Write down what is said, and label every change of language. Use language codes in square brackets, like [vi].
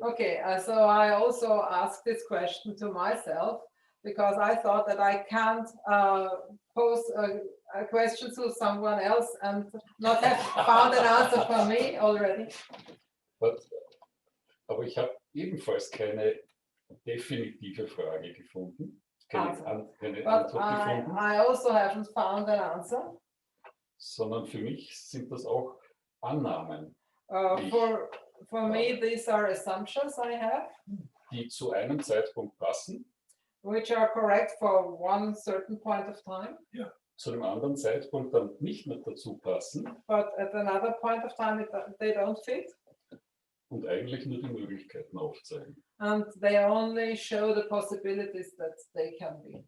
[en] Okay, so I also asked this question to myself because I thought that I can't pose a question to someone else and not have found an answer for me already. [de] Aber ich habe ebenfalls keine definitive Frage gefunden, keine [en] But [de] Antwort gefunden, [en] I also haven't found an answer. [de] sondern für mich sind das auch Annahmen, [en] For me, these are assumptions I have, [de] die zu einem Zeitpunkt passen, [en] which are correct for one certain point of time, [de] zu einem anderen Zeitpunkt dann nicht mehr dazu passen [en] but at another point of time they don't fit, [de] und eigentlich nur die Möglichkeiten aufzeigen. [en] and they only show the possibilities that they can be.